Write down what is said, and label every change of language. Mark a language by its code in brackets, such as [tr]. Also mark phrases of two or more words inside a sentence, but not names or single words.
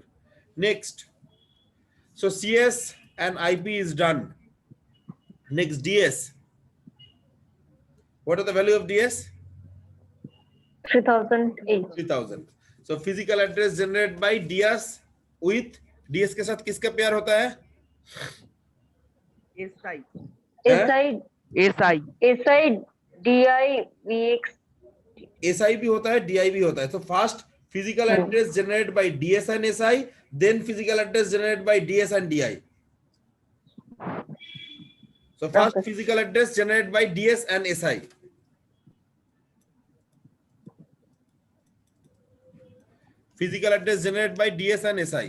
[en] Next, so CS and IP is done. Next, DS. What are the value of DS? 3008. 3000. So physical address generated by DS with DS [hi] के साथ किसका पेयर होता है? [en] SI. SI. SI. SI. DI. VX. [hi] SI भी होता है, DI भी होता है. [en] So first physical address generated by DS and SI, then physical address generated by DS and DI. So first physical address generated by DS and SI. Physical address generated by DS and SI.